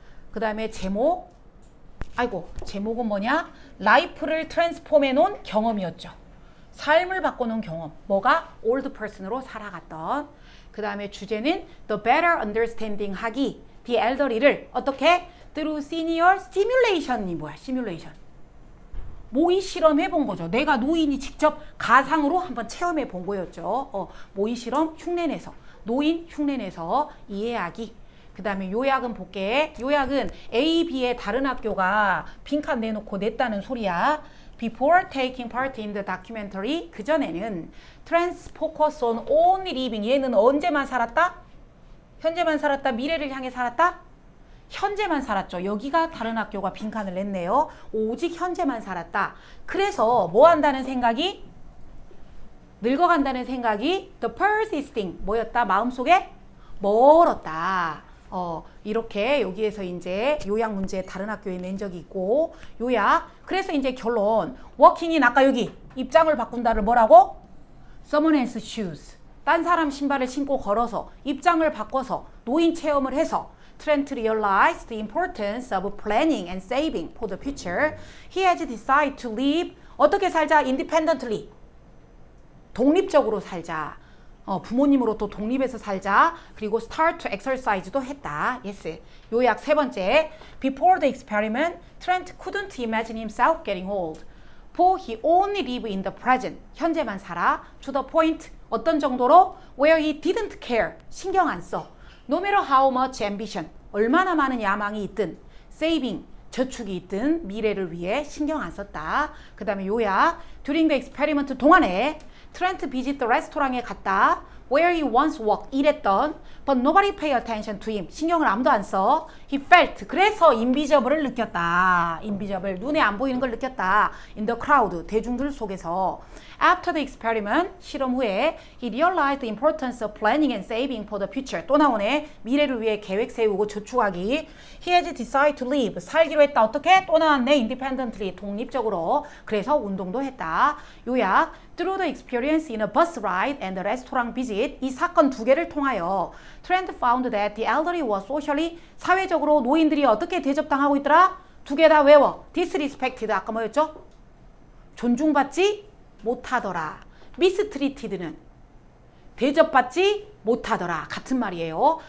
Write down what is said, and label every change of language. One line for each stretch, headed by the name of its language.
Korean: 그 다음에 제목은 뭐냐? 라이프를 트랜스폼해 놓은 경험이었죠. 삶을 바꿔놓은 경험. 뭐가?
English: old person
Korean: 으로 살아갔던. 그 다음에 주제는
English: the better understanding
Korean: 하기. the elderly를 어떻게?
English: through senior simulation이
Korean: 뭐야? 시뮬레이션. 모의 실험 해본 거죠. 내가 노인이 직접 가상으로 한번 체험해 본 거였죠. 모의 실험 흉내내서. 노인 흉내내서 이해하기. 그 다음에 요약은 볼게. 요약은 A, B의 다른 학교가 빈칸 내놓고 냈다는 소리야.
English: Before taking part in the documentary,
Korean: 그전에는
English: trans focus on only living.
Korean: 얘는 언제만 살았다? 현재만 살았다? 미래를 향해 살았다? 현재만 살았죠. 여기가 다른 학교가 빈칸을 냈네요. 오직 현재만 살았다. 그래서 뭐 한다는 생각이? 늙어간다는 생각이 the persisting 뭐였다? 마음속에 멀었다. 이렇게 여기에서 이제 요약 문제 다른 학교에 낸 적이 있고 요약. 그래서 이제 결론. 워킹인 아까 여기 입장을 바꾼다를 뭐라고?
English: Someone else's shoes.
Korean: 딴 사람 신발을 신고 걸어서 입장을 바꿔서 노인 체험을 해서
English: Trent realized the importance of planning and saving for the future. He has decided to live.
Korean: 어떻게 살자?
English: Independently.
Korean: 독립적으로 살자. 부모님으로 또 독립해서 살자. 그리고 start to exercise도 했다. Yes. 요약 세 번째.
English: Before the experiment, Trent couldn't imagine himself getting old. For he only lived in the present.
Korean: 현재만 살아.
English: To the point.
Korean: 어떤 정도로?
English: Where he didn't care.
Korean: 신경 안 써.
English: No matter how much ambition,
Korean: 얼마나 많은 야망이 있든, saving, 저축이 있든 미래를 위해 신경 안 썼다. 그 다음에 요약,
English: during the experiment
Korean: 동안에
English: Trent visit the restaurant에 갔다. Where he once worked,
Korean: 일했던,
English: but nobody pay attention to him.
Korean: 신경을 아무도 안 써.
English: He felt,
Korean: 그래서 invisible을 느꼈다. invisible, 눈에 안 보이는 걸 느꼈다.
English: In the crowd,
Korean: 대중들 속에서.
English: After the experiment,
Korean: 실험 후에
English: he realized the importance of planning and saving for the future.
Korean: 또 나오네. 미래를 위해 계획 세우고 저축하기.
English: He has decided to live.
Korean: 살기로 했다. 어떻게? 또 나왔네. Independently. 독립적으로. 그래서 운동도 했다. 요약.
English: Through the experience in a bus ride and a restaurant visit. 이 사건 두 개를 통하여 Trent found that the elderly was socially
Korean: 사회적으로 노인들이 어떻게 대접당하고 있더라? 두 개 다 외워. disrespected. 아까 뭐였죠? 존중받지 못하더라. mistreated는 대접받지 못하더라. 같은 말이에요.